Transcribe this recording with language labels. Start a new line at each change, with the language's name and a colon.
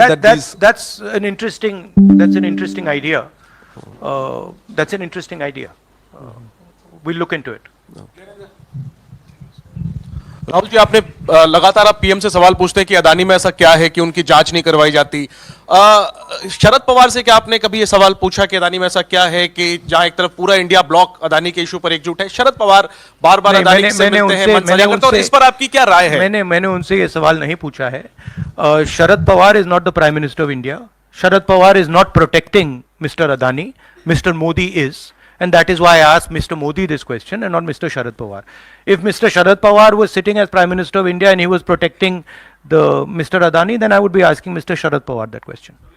English: That's an interesting idea. That's an interesting idea. We'll look into it.
Hindi: Rahul ji, आपने लगातार आप PM से सवाल पूछते हैं कि अदानी में ऐसा क्या है कि उनकी जांच नहीं करवाई जाती। शरद पवार से क्या आपने कभी ये सवाल पूछा कि अदानी में ऐसा क्या है कि जहां एक तरफ पूरा इंडिया ब्लॉक अदानी के इशू पर एकजुट है? शरद पवार बार बार अदानी से मिलते हैं, मनसाया करते हैं, और इस पर आपकी क्या राय है? मैंने उनसे ये सवाल नहीं पूछा है।
English: Sharad Pawar is not the prime minister of India, Sharad Pawar is not protecting Mr. Adani. Mr. Modi is. And that is why I asked Mr. Modi this question and not Mr. Sharad Pawar. If Mr. Sharad Pawar was sitting as Prime Minister of India and he was protecting the Mr. Adani, then I would be asking Mr. Sharad Pawar that question.